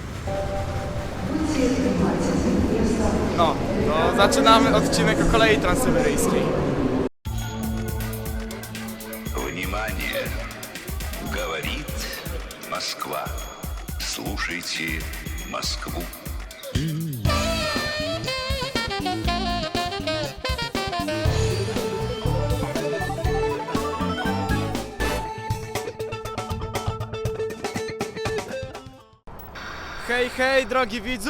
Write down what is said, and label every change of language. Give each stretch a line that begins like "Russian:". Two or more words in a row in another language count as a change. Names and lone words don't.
Polish: No, to zaczynamy odcinek o kolei transsyberyjskiej.
Russian: Внимание! Говорит Москва. Слушайте Москву.
Polish: Hej, hej, drogi widzu!